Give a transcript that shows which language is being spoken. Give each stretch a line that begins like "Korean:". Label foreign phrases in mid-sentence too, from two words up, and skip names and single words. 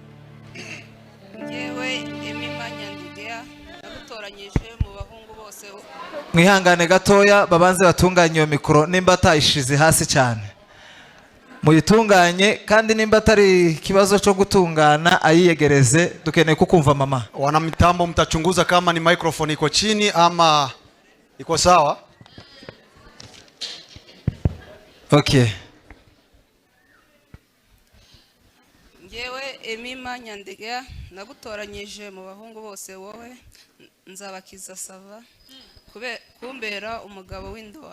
Kinyarwanda: Yewe Emima Nyandegea nagutoranyije mu bahungu bose. Mwihangane gatoya babanze batunganye iyo mikoro nimba atayishize hasi cyane. Muyitunganye kandi nimba atari kibazo cyo gutungana ayiyegereze dukeneye kukumva mama.
Swahili: Wana mitambo mtachunguza kama ni microphone iko chini ama iko sawa? Okay.
Kinyarwanda: Yewe Emima Nyandegea nagutoranyije mu bahungu bose wowe Nzabakiza Sava kumbera umugabo w'indoa.